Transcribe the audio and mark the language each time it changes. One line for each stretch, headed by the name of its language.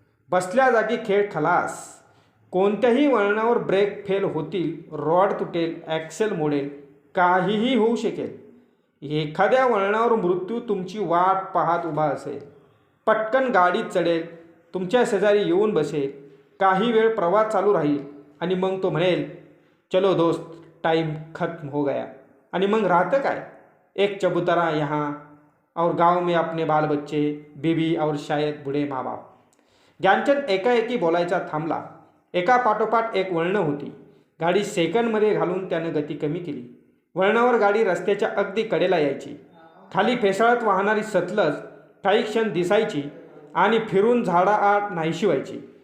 Marathi: बसल्या जागी खेळ खलास. कोणत्याही वळणावर ब्रेक फेल होतील, रॉड तुटेल, ॲक्सेल मोडेल, काहीही होऊ शकेल. एखाद्या वळणावर मृत्यू तुमची वाट पाहत उभा असेल. पटकन गाडीत चढेल, तुमच्या शेजारी येऊन बसेल. काही वेळ प्रवास चालू राहील आणि मग तो म्हणेल,
Hindi: चलो दोस्त टाइम खत्म हो गया.
Marathi: आणि मग राहतं काय?
Hindi: एक चबुतरा यहाँ और गांव में अपने बाल बच्चे, बीबी और शायद बूढ़े माँ बाप.
Marathi: ज्ञानचंद एकाएकी बोलायचा थांबला. एका पाठोपाठ एक वळणं होती. गाडी सेकंडमध्ये घालून त्यानं गती कमी केली. वळणावर गाडी रस्त्याच्या अगदी कडेला यायची. खाली फेसाळत वाहणारी सतलज काही क्षण दिसायची आणि फिरून झाडाआड नाहीशी व्हायची.